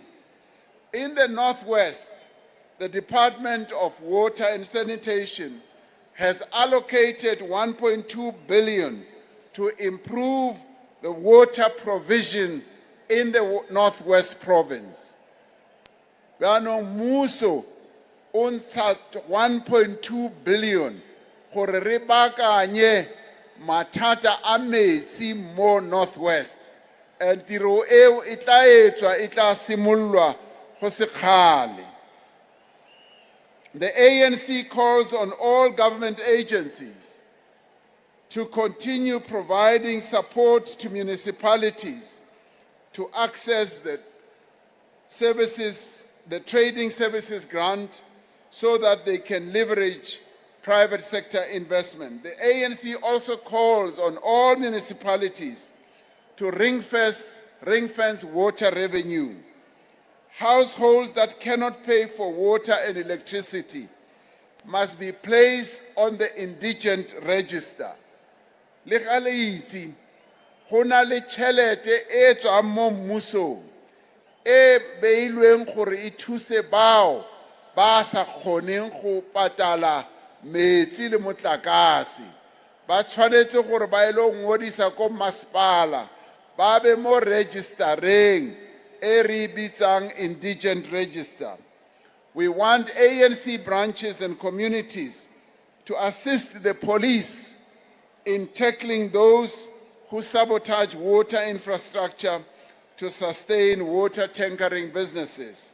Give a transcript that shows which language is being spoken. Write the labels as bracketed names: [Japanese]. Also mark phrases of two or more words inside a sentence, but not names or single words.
[English] In the Northwest, the Department of Water and Sanitation has allocated 1.2 billion to improve the water provision in the Northwest Province. [Tswana] Yaanong mmuso o ntsha 1.2 billion gore re baakanye mathata a metsi mo Northwest, and tiro eo e tla etswa e tla simollwa go se kgale. [English] The ANC calls on all government agencies to continue providing support to municipalities to access the services, the trading services grant, so that they can leverage private sector investment. The ANC also calls on all municipalities to ring-fence water revenue. Households that cannot pay for water and electricity must be placed on the indigent register. [Tswana] Le ga le itse go na le tšhelete e tswang mo mmusong e beilweng gore e thuse bao ba sa kgoneng go patala metsi le motlakase. Ba tshwanetse gore ba ile ngodisa ko masepala ba be mo registereng e re bitsang [English] indigent register. We want ANC branches and communities to assist the police in tackling those who sabotage water infrastructure to sustain water tankering businesses.